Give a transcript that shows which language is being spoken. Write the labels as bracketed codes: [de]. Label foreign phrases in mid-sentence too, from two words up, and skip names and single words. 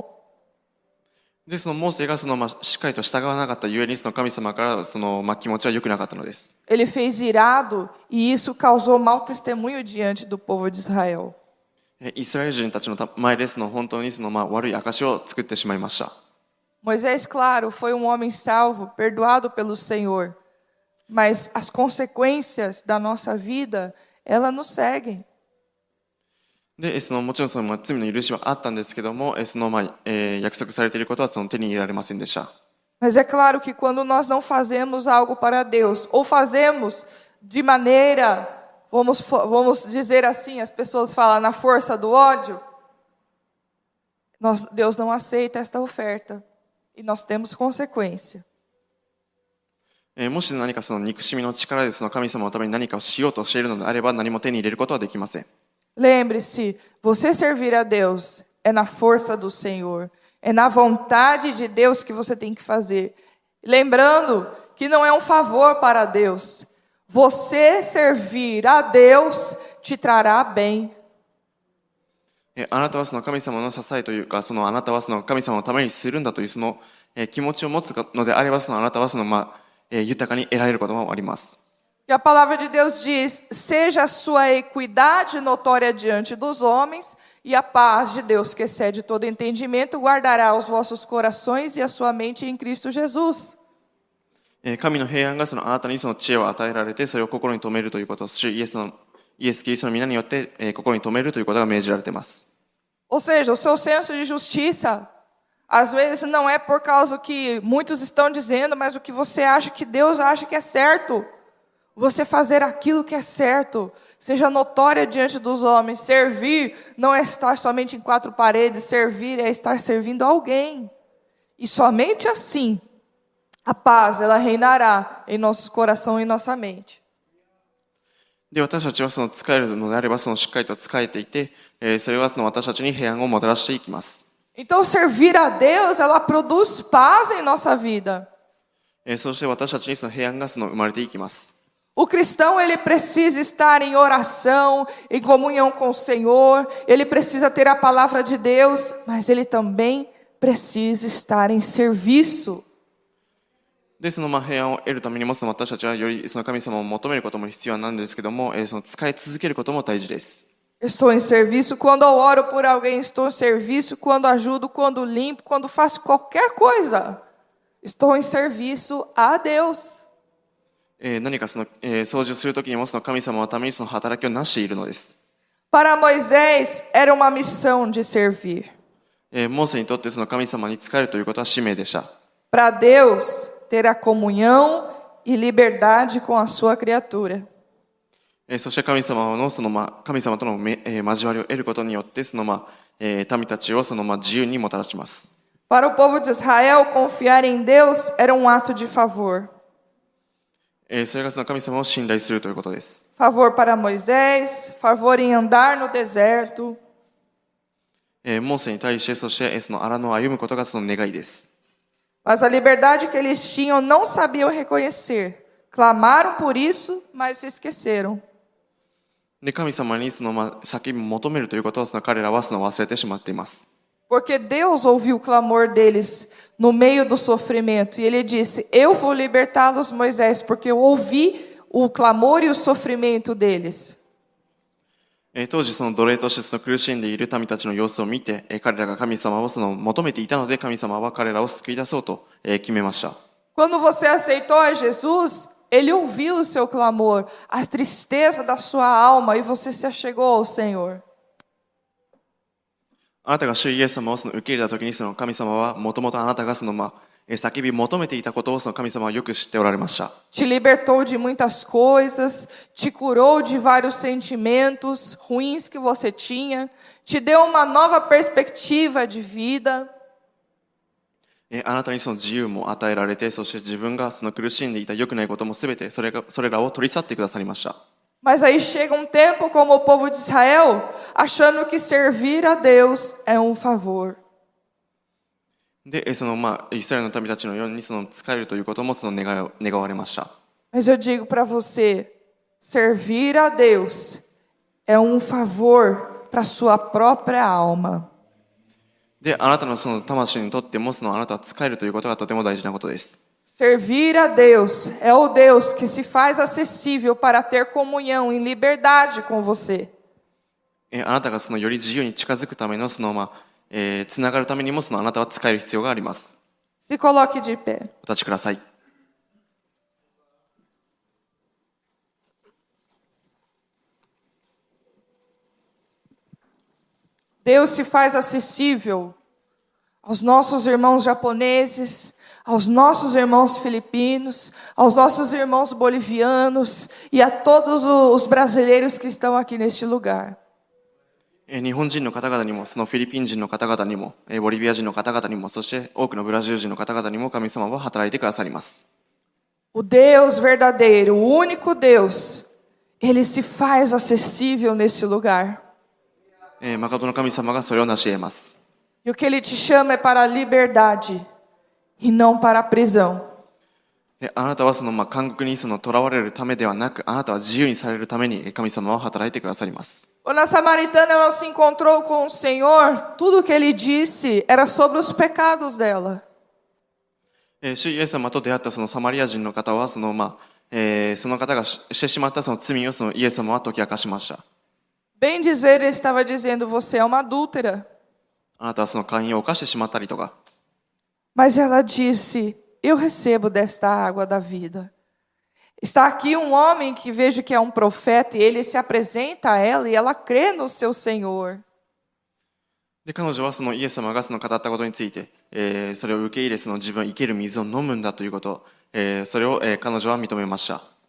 [ja] で、モーセがしっかりと従わなかったゆえに神様から気持ちは良くなかったのです。 [pt] Ele fez irado e isso causou mau testemunho diante do povo de Israel. [ja] イスラエル人たちの前で本当に悪い証を作ってしまいました。 [pt] Moisés, claro, foi um homem salvo, perdoado pelo Senhor, mas as consequências da nossa vida, elas nos seguem. [ja] で、もちろん罪の許しはあったんですけども、約束されていることは手に入れられませんでした。 [pt] Mas é claro que quando nós não fazemos algo para Deus, ou fazemos de maneira, vamos dizer assim, as pessoas falam na força do ódio, Deus não aceita esta oferta e nós temos consequência. [ja] もし何か憎しみの力で神様のために何かをしようとしているのであれば、何も手に入れることはできません。 [pt] Lembre-se, você servir a Deus é na força do Senhor, é na vontade de Deus que você tem que fazer. Lembrando que não é um favor para Deus. Você servir a Deus te trará bem. [ja] あなたは神様の支えというか、あなたは神様のためにするんだという気持ちを持つのであれば、あなたは豊かに得られることもあります。 [pt] E a palavra de Deus diz, seja a sua equidade notória diante dos homens, e a paz de Deus, que excede todo entendimento, guardará os vossos corações e a sua mente em Cristo Jesus. [ja] 神の平安があなたに知恵を与えられて、それを心に留めるということをイエスキリストの皆によって心に留めるということが命じられています。 [pt] Ou seja, o seu senso de justiça, às vezes não é por causa que muitos estão dizendo, mas o que você acha que Deus acha que é certo. Você fazer aquilo que é certo, seja notória diante dos homens. Servir não é estar somente em quatro paredes, servir é estar servindo alguém. E somente assim, a paz, ela reinará em nosso coração e em nossa mente. [ja] で、私たちは使えるのであればしっかりと使えていて、それは私たちに平安をもたらしていきます。 [pt] Então, servir a Deus, ela produz paz em nossa vida. [ja] そして私たちに平安が生まれていきます。 [pt] O cristão, ele precisa estar em oração, em comunhão com o Senhor, ele precisa ter a palavra de Deus, mas ele também precisa estar em serviço. [ja] で、平安を得るためにも私たちはより神様を求めることも必要なんですけども、使い続けることも大事です。 [pt] Estou em serviço quando eu oro por alguém, estou em serviço quando ajudo, quando limpo, quando faço qualquer coisa. Estou em serviço a Deus. [ja] 何か掃除をするときにも神様のために働きをなしているのです。 [pt] Para Moisés era uma missão de servir. [ja] モーセにとって神様に仕えるということは使命でした。 [pt] Para Deus ter a comunhão e liberdade com a sua criatura. [ja] そして神様との交わりを得ることによって民たちを自由にもたらします。 [pt] Para o povo de Israel, confiar em Deus era um ato de favor. [ja] それが神様を信頼するということです。 [pt] Favor para Moisés, favor em andar no deserto. [ja] モーセに対して、そして荒野を歩むことが願いです。 [pt] Mas a liberdade que eles tinham não sabiam reconhecer. Clamaram por isso, mas se esqueceram. [ja] で、神様に叫び求めるということを彼らは忘れてしまっています。 [pt] Porque Deus ouviu o clamor deles no meio do sofrimento. E ele disse, eu vou libertá-los, Moisés, porque eu ouvi o clamor e o sofrimento deles. [ja] 当時奴隷として苦しんでいる民たちの様子を見て、彼らが神様を求めていたので、神様は彼らを救い出そうと決めました。 [pt] Quando você aceitou a Jesus, Ele ouviu o seu clamor, a tristeza da sua alma, e você se achegou ao Senhor. [ja] あなたが主イエス様を受け入れたときに、神様はもともとあなたが叫び求めていたことを神様はよく知っておられました。 [pt] Te libertou de muitas coisas, te curou de vários sentimentos ruins que você tinha, te deu uma nova perspectiva de vida. [ja] あなたに自由も与えられて、そして自分が苦しんでいた良くないこともすべてそれらを取り去ってくださりました。 [pt] Mas aí chega um tempo como o povo de Israel, achando que servir a Deus é um favor. [ja] で、イスラエルの民たちのように仕えるということも願われました。 [pt] Mas eu digo para você, servir a Deus é um favor para sua própria alma. [ja] で、あなたの魂にとってもあなたは仕えるということがとても大事なことです。 [pt] Servir a Deus é o Deus que se faz acessível para ter comunhão em liberdade com você. [ja] あなたがより自由に近づくためのつながるためにもあなたは仕える必要があります。 [pt] Se coloque de pé. [ja] お立ちください。 [pt] Deus se faz acessível aos nossos irmãos japoneses, aos nossos irmãos filipinos, aos nossos irmãos bolivianos e a todos os brasileiros que estão aqui neste lugar. [ja] 日本人の方々にも、フィリピン人の方々にも、ボリビア人の方々にも、そして多くのブラジル人の方々にも神様は働いてくださります。 [pt] O Deus verdadeiro, o único Deus, Ele se faz acessível neste lugar. [ja] 誠の神様がそれを成し得ます。 [pt] E o que Ele te chama é para a liberdade e não para a prisão. [ja] あなたは監獄に囚われるためではなく、あなたは自由にされるために神様は働いてくださります。 [pt] Quando a samaritana ela se encontrou com o Senhor, tudo o que Ele disse era sobre os pecados dela. [ja] 主イエス様と出会ったサマリア人の方はその方がしてしまった罪をイエス様は解き明かしました。 [pt] Bem dizer, Ele estava dizendo, você é uma adúltera. [ja] あなたは姦淫を犯してしまったりとか。 [pt] Mas ela disse, eu recebo desta água da vida. Está aqui um homem que vejo que é um profeta e ele se apresenta a ela e ela crê no seu Senhor. [ja] で、彼女はイエス様が語ったことについて、それを受け入れ自分生ける水を飲むんだということ、それを彼女は認めました。